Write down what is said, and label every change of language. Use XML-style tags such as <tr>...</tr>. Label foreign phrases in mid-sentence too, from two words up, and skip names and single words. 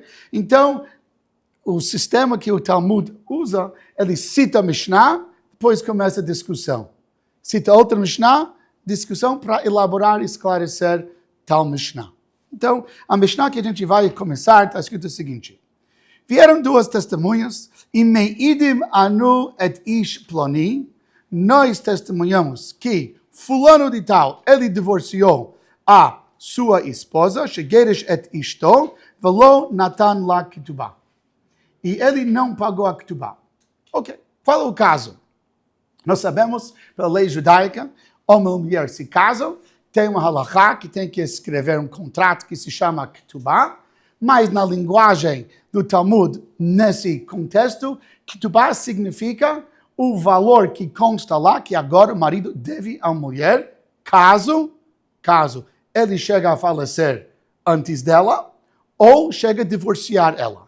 <pt>Então, o sistema que o Talmud usa, ele cita a Mishnah, depois começa a discussão. Cita outra Mishnah, discussão para elaborar e esclarecer tal Mishnah. Então, a Mishnah que a gente vai começar, está escrito o seguinte. Vieram duas testemunhas, e</pt> <he>מעידים אנו את איש פלוני,</he> <pt>nós testemunhamos que fulano de tal, ele divorciou a sua esposa,</pt> <he>שגירש את אשתו ולא נתן לה כתובה.</he> <pt>E ele não pagou a ketubah. Ok, qual é o caso? Nós sabemos, pela lei judaica, homem e mulher se casam, tem uma halakha que tem que escrever um contrato que se chama ketubah, mas na linguagem do Talmud, nesse contexto, ketubah significa o valor que consta lá, que agora o marido deve à mulher, caso ele chega a falecer antes dela, ou chega a divorciar ela.</pt>